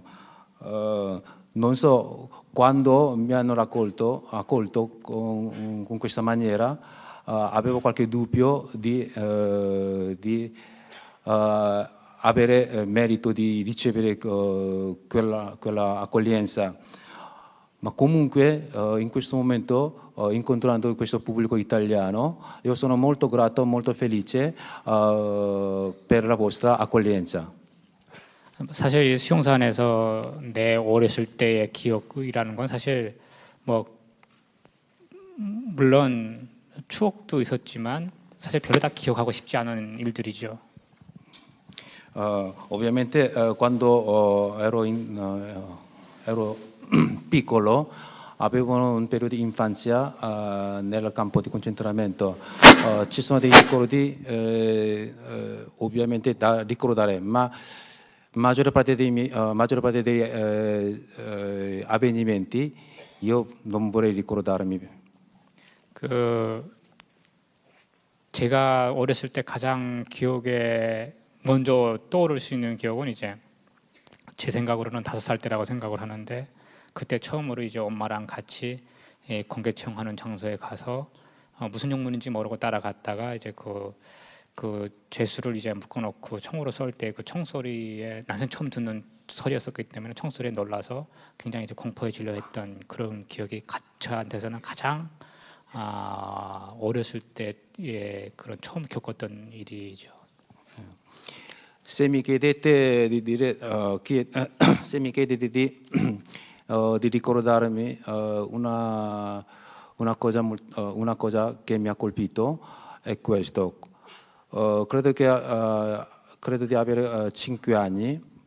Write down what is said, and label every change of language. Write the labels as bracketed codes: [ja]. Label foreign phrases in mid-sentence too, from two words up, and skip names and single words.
[it] Non so, quando mi hanno accolto con questa maniera, avevo qualche dubbio di avere merito di ricevere quella accoglienza. Ma comunque in questo momento, incontrando questo pubblico italiano, io sono molto grato, molto felice per la vostra accoglienza. [ko] 사실 이 수용사 안에서 내 어렸을 때의 기억이라는 건 사실 뭐 물론 추억도 있었지만 사실 별로 다 기억하고 싶지 않은 일들이죠. [it] Ovviamente quando ero piccolo avevo un periodo di infanzia nel campo di concentramento. Ci sono dei ricordi ovviamente da ricordare, ma maggior parte dei avvenimenti io non vorrei ricordarmi. [ko] 제가 어렸을 때 가장 기억에 먼저 떠오를 수 있는 기억은 이제 제 생각으로는 5살 때라고 생각을 하는데 그때 처음으로 이제 엄마랑 같이 공개청하는 장소에 가서 무슨 영문인지 모르고 따라갔다가 이제 그 죄수를 이제 묶어놓고 총으로 쏠 때 그 총소리에 난생 처음 듣는 소리였었기 때문에 총소리에 놀라서 굉장히 이제 공포에 질려했던 그런 기억이 저한테서는 가장 어렸을 때의 그런 처음 겪었던 일이죠. [it] Se mi chiedete di dire, se mi chiedete di ricordarmi una cosa che mi ha colpito è questo. Credo di avere 5 anni.